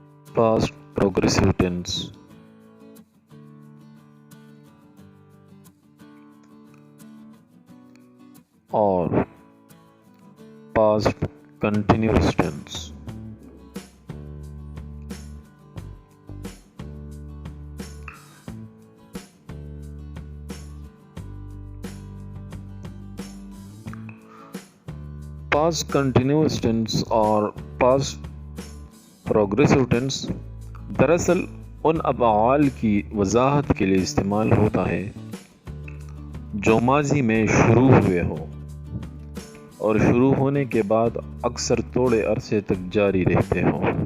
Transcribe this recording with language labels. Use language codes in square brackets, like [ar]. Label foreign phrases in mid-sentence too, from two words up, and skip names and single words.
[en] past progressive tense, or past continuous tense. Past continuous tense और past progressive tense दरअसल [ur] ان افعال کی وضاحت کے لیے استعمال ہوتا ہے جو ماضی میں شروع ہوئے ہو اور شروع ہونے کے بعد اکثر تھوڑے عرصے تک جاری رہتے ہو.